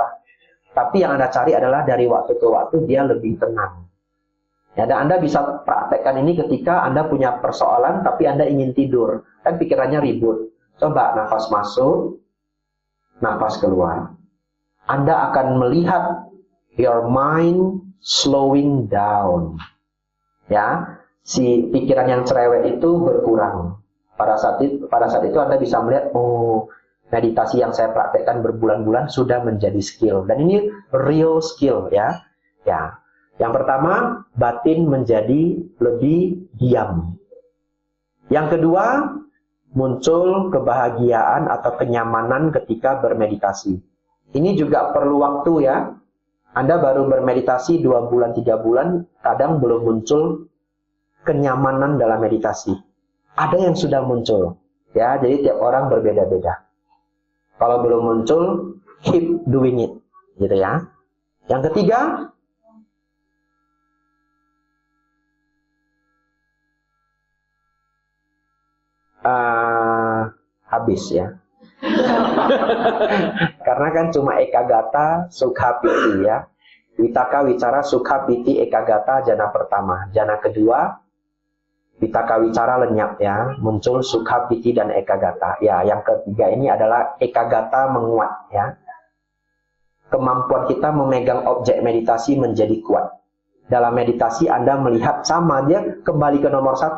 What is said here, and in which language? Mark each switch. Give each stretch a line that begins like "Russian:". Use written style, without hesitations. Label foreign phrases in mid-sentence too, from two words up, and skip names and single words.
Indonesian: Tapi yang Anda cari adalah dari waktu ke waktu dia lebih tenang. Ya, dan Anda bisa praktekkan ini ketika Anda punya persoalan tapi Anda ingin tidur. Kan pikirannya ribut. Coba nafas masuk, nafas keluar. Anda akan melihat
English: your mind slowing down.
Indonesian: Ya, si pikiran yang cerewet itu berkurang. Pada saat itu Anda bisa melihat, oh, meditasi yang saya praktekkan berbulan-bulan sudah menjadi skill. Dan ini
English: real skill
Indonesian: ya. Ya. Yang pertama, batin menjadi lebih diam. Yang kedua, muncul kebahagiaan atau kenyamanan ketika bermeditasi. Ini juga perlu waktu ya. Anda baru bermeditasi 2 bulan, 3 bulan, kadang belum muncul kenyamanan dalam meditasi. Ada yang sudah muncul. Ya, jadi tiap orang berbeda-beda. Kalau belum muncul,
English: keep doing it.
Indonesian: Gitu ya. Yang ketiga, habis ya. Karena kan cuma
Pali: ekagata, sukha piti
Indonesian: ya.
Pali: Vitaka wicara sukha piti ekagata jana pertama.
Indonesian: Jana kedua,
Pali: vitaka wicara
Indonesian: lenyap ya. Muncul
Pali: sukha piti
Indonesian: dan ekagata. Ya, yang ketiga ini adalah ekagata menguat ya. Kemampuan kita memegang objek meditasi menjadi kuat. Dalam meditasi Anda melihat sama, dia kembali ke nomor 1.